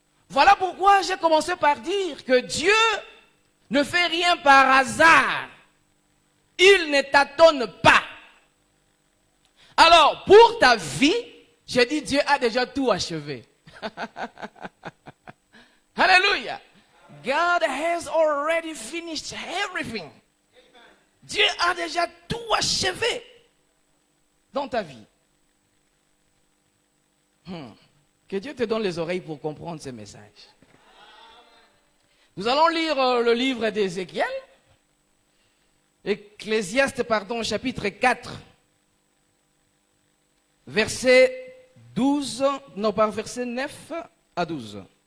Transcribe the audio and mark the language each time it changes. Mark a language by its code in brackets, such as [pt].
[fr] Voilà pourquoi j'ai commencé par dire que Dieu ne fait rien par hasard. Il ne t'attend pas. Alors, pour ta vie, j'ai dit Dieu a déjà tout achevé. Hallelujah. [en] God has already finished everything. [fr] Dieu a déjà tout achevé dans ta vie. Que Dieu te donne les oreilles pour comprendre ces messages. Nous allons lire le livre d'Ézéchiel, Ecclésiaste, chapitre 4, verset 9 à 12.